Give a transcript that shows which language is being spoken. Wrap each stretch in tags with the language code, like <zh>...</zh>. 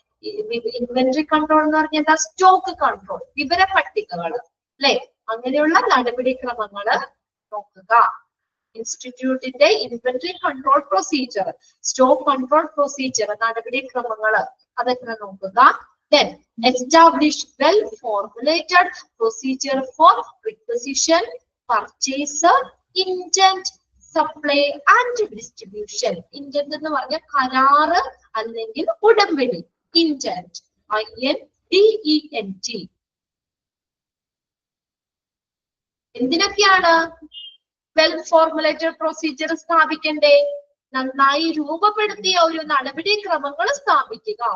<ml>Inventory control എന്ന് പറഞ്ഞാൽ stock control, വിവര പട്ടികകൾ, അല്ലെ? അങ്ങനെയുള്ള നടപടിക്രമങ്ങള് നോക്കുക. ഇൻസ്റ്റിറ്റ്യൂട്ടിന്റെ inventory control procedure, stock control procedure, നടപടിക്രമങ്ങള് അതൊക്കെ നോക്കുക.</ml> <en>Then establish well formulated procedure for requisition, purchase, intent, supply and distribution.</en> <ml>Intent എന്ന് പറഞ്ഞാൽ കരാറ് അല്ലെങ്കിൽ ഉടമ്പടി.</ml> <en>Intent, INDENT.</en> <ml>എന്തിനൊക്കെയാണ് well formulated procedure സ്ഥാപിക്കണ്ടേ? നന്നായി രൂപപ്പെടുത്തിയ ഒരു നടപടിക്രമങ്ങൾ സ്ഥാപിക്കുക.</ml>